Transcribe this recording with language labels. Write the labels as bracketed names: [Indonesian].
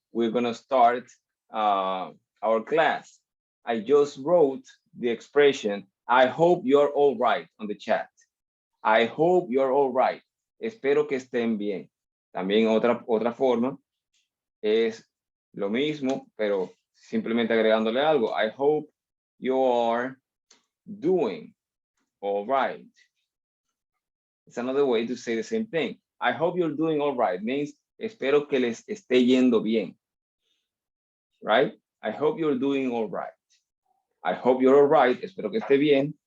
[English] We're gonna start our class. I just wrote the expression, I hope you're all right on the chat. I hope you're all right. [Spanish] Espero que estén bien. También otra forma es lo mismo, pero simplemente agregándole algo. [English] I hope you are doing all right. It's another way to say the same thing. I hope you're doing all right means [Spanish] espero que les esté yendo bien. [English] Right? I hope you're doing all right. I hope you're all right. [Spanish] Espero que esté bien.